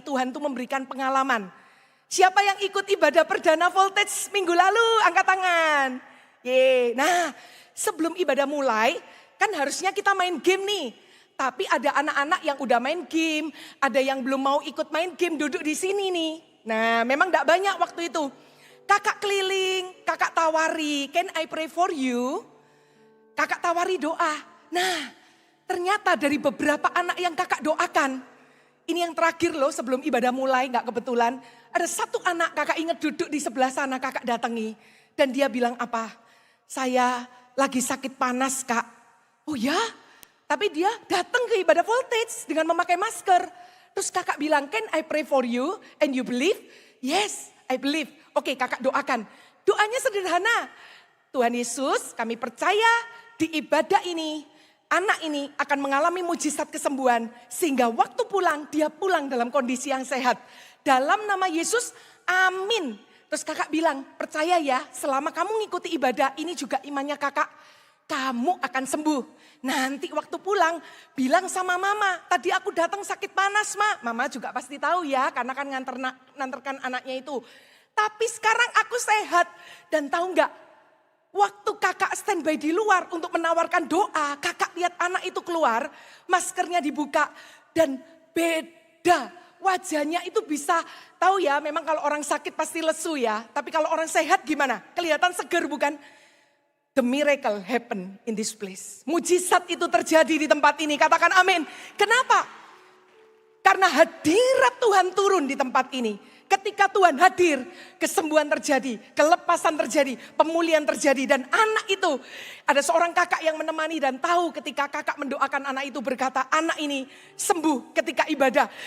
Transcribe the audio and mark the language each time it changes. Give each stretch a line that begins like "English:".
Indonesian: Tuhan tuh memberikan pengalaman. Siapa yang ikut ibadah perdana Voltage minggu lalu? Angkat tangan. Nah, sebelum ibadah mulai, kan harusnya kita main game nih. Tapi ada anak-anak yang udah main game, ada yang belum mau ikut main game duduk di sini nih. Nah, memang gak banyak waktu itu. Kakak keliling, kakak tawari, can I pray for you? Kakak tawari doa. Nah, ternyata dari beberapa anak yang kakak doakan, ini yang terakhir loh sebelum ibadah mulai, gak kebetulan. Ada satu anak kakak ingat duduk di sebelah sana, kakak datangi. Dan dia bilang apa? Saya lagi sakit panas Kak. Oh ya? Tapi dia datang ke ibadah Voltage dengan memakai masker. Terus kakak bilang, can I pray for you and you believe? Yes, I believe. Oke, kakak doakan. Doanya sederhana. Tuhan Yesus, kami percaya di ibadah ini, anak ini akan mengalami mujizat kesembuhan. Sehingga waktu pulang, dia pulang dalam kondisi yang sehat. Dalam nama Yesus, amin. Terus kakak bilang, percaya ya selama kamu ngikuti ibadah ini juga imannya kakak, kamu akan sembuh. Nanti waktu pulang bilang sama mama, tadi aku datang sakit panas Ma. Mama juga pasti tahu ya karena kan nganterkan anaknya itu. Tapi sekarang aku sehat dan tahu nggak? Waktu kakak standby di luar untuk menawarkan doa, kakak lihat anak itu keluar, maskernya dibuka dan beda. Wajahnya itu bisa, tahu ya memang kalau orang sakit pasti lesu ya. Tapi kalau orang sehat gimana? Kelihatan segar bukan?
English: The miracle happen in this place.
Indonesian: Mujizat itu terjadi di tempat ini, katakan amin. Kenapa? Karena hadirat Tuhan turun di tempat ini. Ketika Tuhan hadir, kesembuhan terjadi, kelepasan terjadi, pemulihan terjadi. Dan anak itu, ada seorang kakak yang menemani dan tahu ketika kakak mendoakan anak itu berkata, anak ini sembuh ketika ibadah.